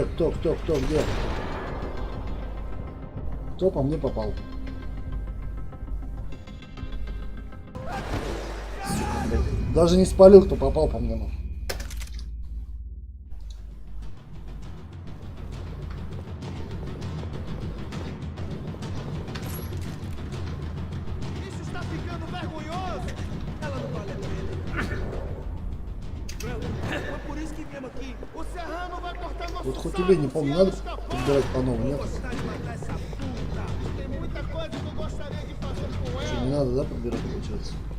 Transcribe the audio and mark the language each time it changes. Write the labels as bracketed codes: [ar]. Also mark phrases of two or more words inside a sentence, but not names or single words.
[ru] Кто, где? Кто по мне попал? Сука, блядь. Даже не спалил, кто попал по мне. Ну. [pt] Isso está ficando vergonhoso! Ela não vale a pena. Foi por isso que viemos aqui. O Serrano vai cortar nosso [ru] Вот хоть [pt] saco [ru] тебе не [pt] se [ru] помню, [pt] ela [ru] надо [pt] escapar. [ru] подбирать по-новому, нет? [pt] Gostar de matar essa puta. Tem muita coisa que eu gostaria de fazer com [ru] Что, [pt] ela. [ru] не надо, да, подбирать, получается?